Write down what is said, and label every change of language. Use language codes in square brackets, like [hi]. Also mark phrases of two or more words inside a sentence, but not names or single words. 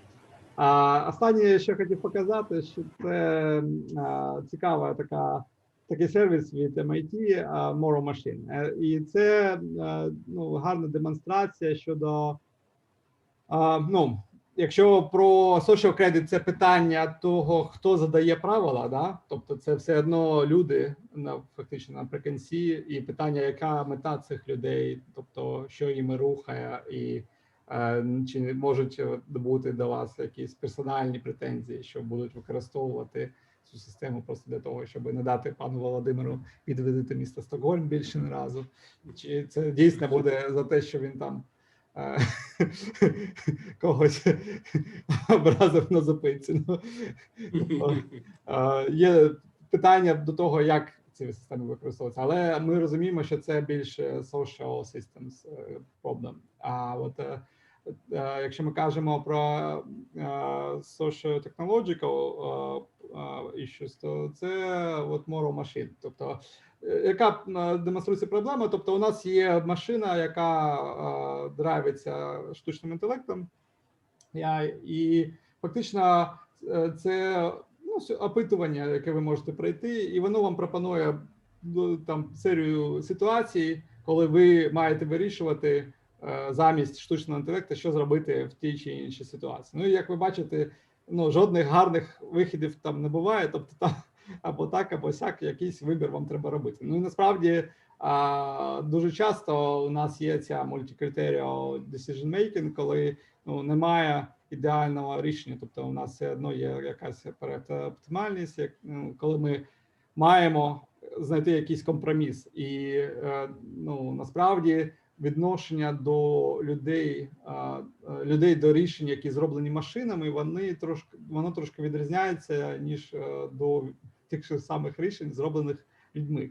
[uk] Останнє, що хотів показати, що це цікава такий сервіс від MIT Moral Machine. І це гарна демонстрація щодо, якщо про [en] social credit [uk] це питання того, хто задає правила, да? Тобто це все одно люди, фактично наприкінці, і питання, яка мета цих людей, тобто що їм рухає, і чи не можуть бути до вас якісь персональні претензії, що будуть використовувати цю систему просто для того, щоб не дати пану Володимиру відвідати місто Стокгольм більше не разу. Чи це дійсно буде за те, що він там когось образив на зупинці? Є питання до того, як ці системи використовуються, але ми розуміємо, що це більше [en] social systems problem. [uk] А от якщо ми кажемо про [en] socio-technological issues, [uk] то це от moral machine. Тобто, яка демонструється проблема? Тобто, у нас є машина, яка драйвиться штучним інтелектом, і фактично це опитування, яке ви можете пройти, і воно вам пропонує там серію ситуацій, коли ви маєте вирішувати замість штучного інтелекту, що зробити в тій чи іншій ситуації. Ну, і як ви бачите, жодних гарних виходів там не буває, тобто там або так, або сяк, якийсь вибір вам треба робити. Ну і насправді дуже часто у нас є ця [en] multi-criteria decision making, [uk] коли немає ідеального рішення, тобто у нас все одно є якась оптимальність, коли ми маємо знайти якийсь компроміс. І насправді відношення до людей до рішень, які зроблені машинами, воно трошки відрізняється, ніж до тих самих рішень, зроблених людьми.